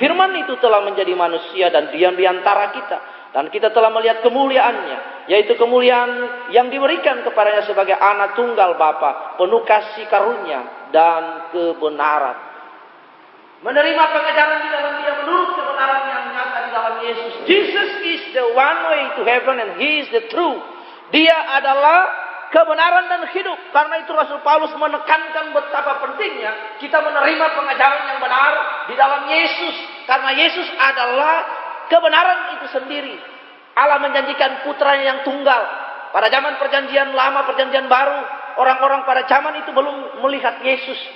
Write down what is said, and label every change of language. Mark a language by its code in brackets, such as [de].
[id] Firman itu telah menjadi manusia dan diam di antara kita, dan kita telah melihat kemuliaannya, yaitu kemuliaan yang diberikan kepadanya sebagai anak tunggal Bapa, penuh kasih karunia dan kebenaran. Menerima pengajaran di dalam dia menurut kebenaran yang nyata di dalam Yesus. [en] Jesus is the one way to heaven and He is the truth. [id] Dia adalah kebenaran dan hidup. Karena itu Rasul Paulus menekankan betapa pentingnya kita menerima pengajaran yang benar di dalam Yesus. Karena Yesus adalah kebenaran itu sendiri. Allah menjanjikan putranya yang tunggal. Pada zaman perjanjian lama, perjanjian baru, orang-orang pada zaman itu belum melihat Yesus.